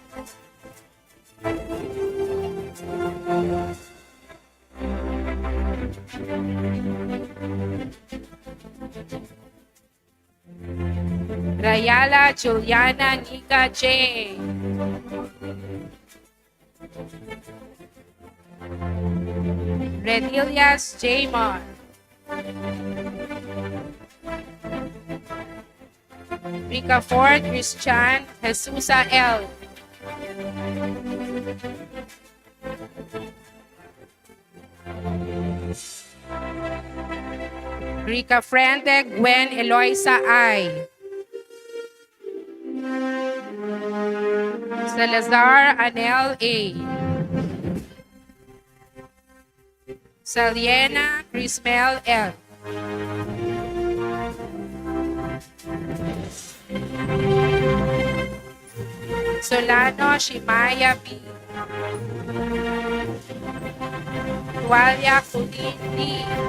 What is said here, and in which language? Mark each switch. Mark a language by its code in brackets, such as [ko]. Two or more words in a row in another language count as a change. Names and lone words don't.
[en] Rayala Juliana Nika J. Redilias Jamon. Ricafort Christian Jesusa L. Rica Frente Gwen Eloisa I. Salazar Anel A. Saliena Crismel L. Solano Shimaya B. Tualia Kulin D.